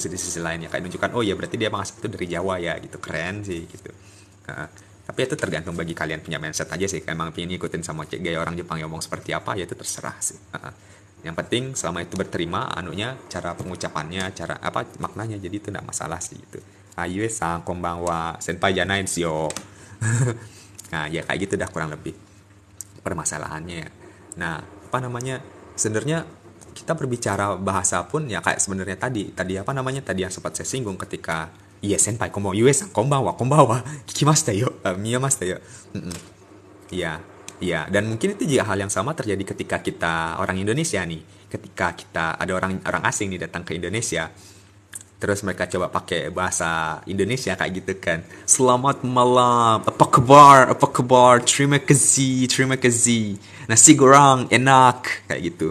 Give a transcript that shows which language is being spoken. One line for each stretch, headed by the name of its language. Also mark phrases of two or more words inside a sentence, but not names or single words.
Indonesian: Di sisi lain ya kayak menunjukkan oh ya berarti dia emang asal itu dari Jawa ya gitu, keren sih gitu. Nah, tapi itu tergantung bagi kalian punya mindset aja sih, emang pengen ngikutin sama gaya orang Jepang yang ngomong seperti apa ya itu terserah sih. Yang penting selama itu berterima cara pengucapannya, cara apa maknanya, jadi itu tidak masalah sih gitu.
Japanese: アユエさんこんばんは先輩じゃないですよ.
Indonesian: Nah ya kayak gitu dah kurang lebih permasalahannya ya. Nah apa namanya sebenarnya kita berbicara bahasa pun ya kayak sebenarnya tadi apa namanya tadi yang sempat saya singgung ketika iya
Japanese: 先輩こんばんはユエさんこんばんは聞きましたよ、みやましたよ.
Indonesian: Iya, iya, dan mungkin itu juga hal yang sama terjadi ketika kita orang Indonesia nih. Ketika kita ada orang orang asing nih datang ke Indonesia, terus mereka coba pakai bahasa Indonesia kayak gitu kan. Selamat malam, apa kabar, terima kasih, nasi goreng enak, kayak gitu.